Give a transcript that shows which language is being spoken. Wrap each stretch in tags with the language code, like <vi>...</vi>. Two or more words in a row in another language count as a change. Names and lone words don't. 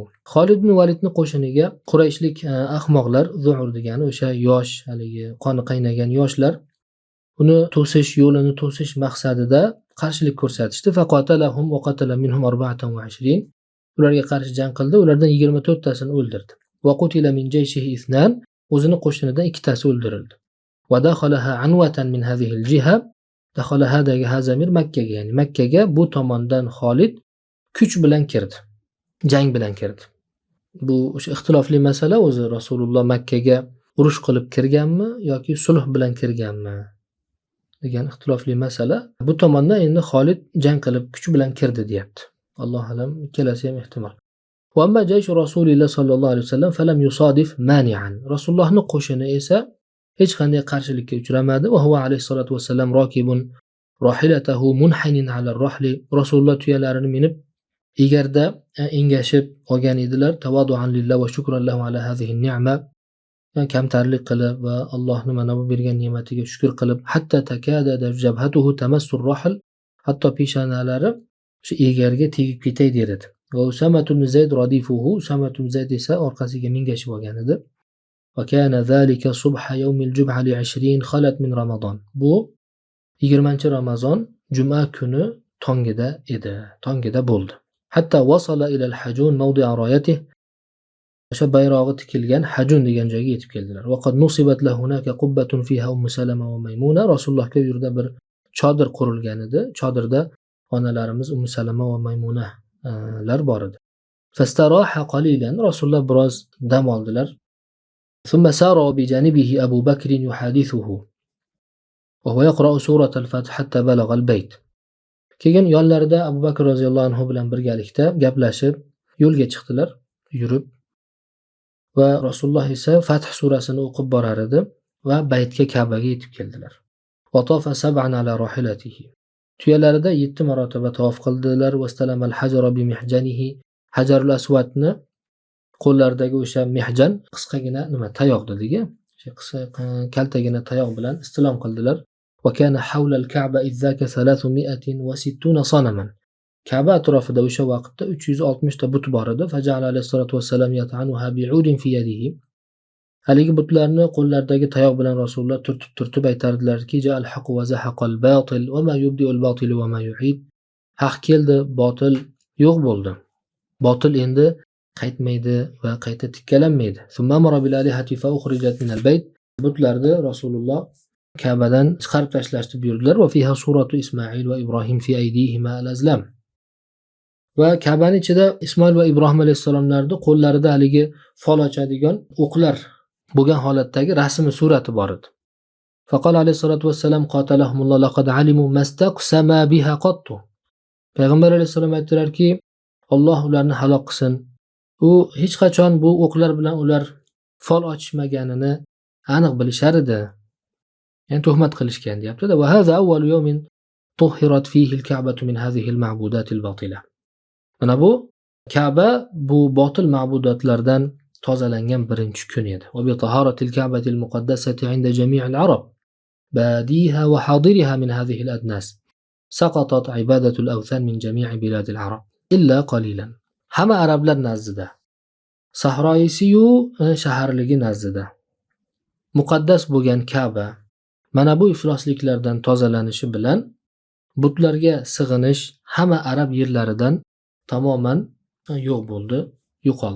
<uz>Khalid ibn Walidning qo'shiniga Qurayshlik ahmoqlar, zu'ur degani o'sha yosh, haligi qoni qaynagan yoshlar, uni to'sish, yo'lini to'sish maqsadida qarshilik ko'rsatishdi.</uz> <ar>فقاتلهم وقتل منهم 24.</ar> <uz>Ularga qarshi jang qildi, ulardan 24 tasini o'ldirdi.</uz> <ar>وقتل من جيشه 2.</ar> <uz>O'zini qo'shinidan 2 tasi o'ldirildi.</uz> <ar>ودخلها عنوة من هذه الجهة. Dakhala hadaga hazamir</ar> <uz>Makkaga, ya'ni Makkaga bu tomondan Khalid kuch bilan kirdi, jang bilan kirdi. Bu o'sha ixtilofli masala, o'zi Rasululloh Makkaga urush qilib kirganmi yoki sulh bilan kirganmi degan ixtilofli masala. Bu tomondan endi Khalid jang qilib kuch bilan kirdi deyapti.</uz> <ar>الله أعلم,</ar> <uz>ikkalasi ham ehtimol.</uz> <ar>وأما جيش رسول الله صلى الله عليه وسلم فلم يصادف مانعا.</ar> <uz>Rasulullohning qo'shini esa hech qanday qarshilikka uchramadi.</uz> <ar>وهو عليه الصلاة والسلام راكب راحلته منحن على الرحل.</ar> <uz>Rasululloh tuyalarini minib egarda engashib olgan edilar.</uz> <ar>تواضعا لله وشكرا له على هذه النعمة.</ar> <uz>Kamtarlik qilib va Allohning mana bu bergan ne'matiga shukr qilib,</uz> <ar>حتى تكاد جبهته تمس الرحل,</ar> <uz>hatto peshonalari shu egarga tegib ketay der edi.</uz> <ar>وأسامة بن زيد رديفه,</ar> <uz>Usama ibn Zayd esa orqasiga mingashib olgan edi.</uz> <ar>وكان ذلك صبح يوم الجمعة ل 20 خلت من رمضان.</ar> <uz>Bu 20-Ramazon juma kuni tongida edi, tongida bo'ldi.</uz> <ar>حتى وصل إلى الحجون موضع رايته,</ar> <uz>o'sha bayrog'i tikilgan Hajun degan joyga yetib keldilar.</uz> <ar>وقد نصبت له هناك قبة فيها سلمة وميمونة.</ar> <uz>Rasulullohga u yerda bir chodir qurilgan edi. Chodirda onalarimiz Salama va Maymuna lar bor edi.</uz> <ar>فاستراح قليلا,</ar> <uz>Rasululloh biroz dam oldilar.</uz> <ar>ثم سار بجانبه أبو بكر يحدثه وهو يقرأ سورة الفتح حتى بلغ البيت.</ar> <uz>Keyin yonlarida Abu Bakr</uz> <ar>رضي الله عنه</ar> <uz>bilan birgalikda gaplashib yo'lga chiqdilar, yurib. Va Rasululloh esa Fath surasini o'qib borar edi va baytga, Ka'baga yetib keldilar.</uz> <ar>وطاف سبعا على راحلته.</ar> <uz>Tuyalarida 7 marotaba tavof qildilar.</uz> <ar>واستلم الحجر بمحجنه.</ar> <uz>Hajarul Aswadni qo'llaridagi o'sha mihjan, qisqagina tayoq dediga, o'sha qisqa kaltagina tayoq bilan istilom qildilar.</uz> <ar>وكان حول الكعبة إذاك 360 صنما.</ar> <uz>Ka'ba atrofida o'sha vaqtda 360 ta but bor edi.</uz> <ar>فجعل عليه الصلاة والسلام يطعنها بعود في يده.</ar> <uz>Haligi butlarni qo'llaridagi tayoq bilan Rasululloh turtib aytardilarki,</uz> <ar>جاء الحق وزهق الباطل وما يبدئ الباطل وما يعيد.</ar> <uz>Haq keldi, botil yo'q bo'ldi. Botil endi qaytmaydi va qayta tikkalanmaydi.</uz> <ar>ثم أمر بالآلهة فأخرجت من البيت.</ar> <uz>Butlarni Rasululloh Ka'badan chiqarib tashlashni buyurdilar.</uz> <ar>وفيها صورة إسماعيل وإبراهيم في أيديهما الأزلام.</ar> <uz>Va Ka'baning ichida Ismoil va Ibrohim alayhissalomlarni qo'llarida haligi fol ochadigan o'qlar bo'lgan holatdagi rasmi surati bor edi.</uz> <ar>فقال عليه الصلاة والسلام قاتلهم الله لقد علموا ما استقسما بها قط.</ar> <uz>Payg'ambar alayhissalom aytdilarki, Alloh ularni halok qilsin. U hech qachon bu o'qlar bilan ular fol ochishmaganini aniq bilishar edi. Ya'ni tuhmat qilishgan deyapti-da.</uz> <ar>وهذا أول يوم طهرت فيه الكعبة من هذه المعبودات الباطلة.</ar> <uz>Mana bu Ka'ba bu botil ma'budotlardan tozalangan birinchi kun edi.</uz> <ar>وبطهارة الكعبة المقدسة عند جميع العرب باديها وحاضرها من هذه الأدناس. سقطت عبادة الأوثان من جميع بلاد العرب إلا قليلا.</ar> <uz>Hamma arablar nazdida, sahroyisi-yu shaharligi nazdida muqaddas bo'lgan Ka'ba mana bu iflosliklardan tozalanishi bilan butlarga sig'inish hamma arab yerlaridan tamoman yo'q bo'ldi, yo'qoldi.</uz>